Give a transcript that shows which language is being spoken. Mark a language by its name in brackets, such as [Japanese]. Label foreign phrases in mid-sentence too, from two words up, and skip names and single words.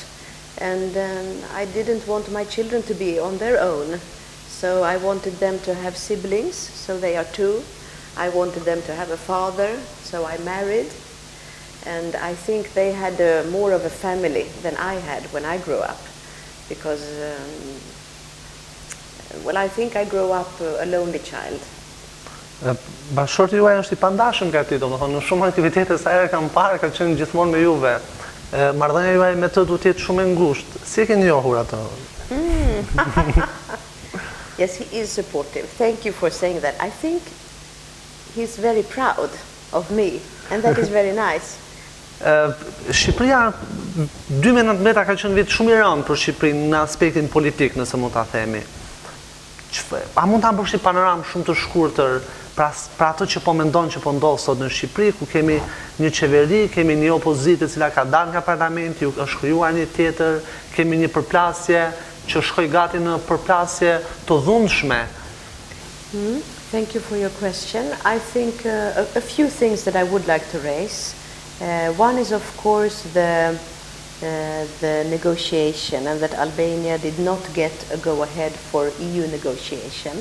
[English] And I didn't want my children to be on their own, so I wanted them to have siblings, so they are two. I wanted them to have a father, so I married. And I think they had more of a family than I had when I grew up. Because, well, I think I grew up a lonely child. [Albanian] Bashkëshorti juaj është I pandashëm nga ti, domethënë në shumë aktivitete sa herë kam parë ka qenë gjithmonë me juve. Marrëdhënia juaj me të duhet të jetë shumë e ngushtë. Si e keni njohur atë? [English] Yes, he is supportive. Thank you for saying that. I think he's very proud of me, and that is very nice. [Albanian] Shqipëria 2019 ka qenë vit shumë I rëndë për Shqipërinë në aspektin politik, nëse mund ta themi. A mund ta bësh një panoramë shumë të shkurtër pra atë që po mendon që po ndodh sot në Shqipëri, ku kemi një qeveri, kemi një opozitë e cila ka dalë nga parlamenti, është krijuar një tjetër, kemi një përplasje që shkoi gati në përplasje të dhunshme. [English] Thank you for your question. I think a few things that I would like to raise. One is, of course, the negotiation, and that Albania did not get a go-ahead for EU negotiation.